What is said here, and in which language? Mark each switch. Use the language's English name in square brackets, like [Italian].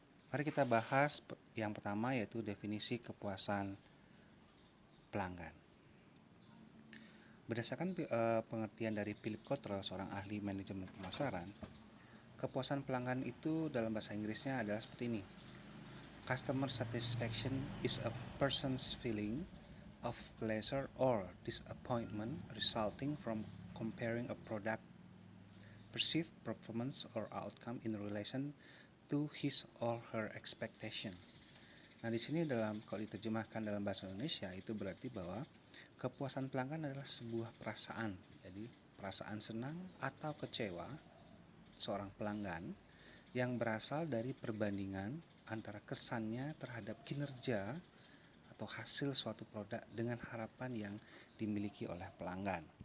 [Indonesian] Mari kita bahas yang pertama, yaitu definisi kepuasan pelanggan. Berdasarkan pengertian dari Philip Cottrell, seorang ahli manajemen pemasaran, kepuasan pelanggan itu dalam bahasa Inggrisnya adalah seperti ini. [English] Customer satisfaction is a person's feeling of pleasure or disappointment resulting from comparing a product, perceived performance or outcome in relation to his or her expectation. [Indonesian] Nah, di sini kalau diterjemahkan dalam bahasa Indonesia itu berarti bahwa kepuasan pelanggan adalah sebuah perasaan. Jadi, perasaan senang atau kecewa seorang pelanggan yang berasal dari perbandingan antara kesannya terhadap kinerja atau hasil suatu produk dengan harapan yang dimiliki oleh pelanggan.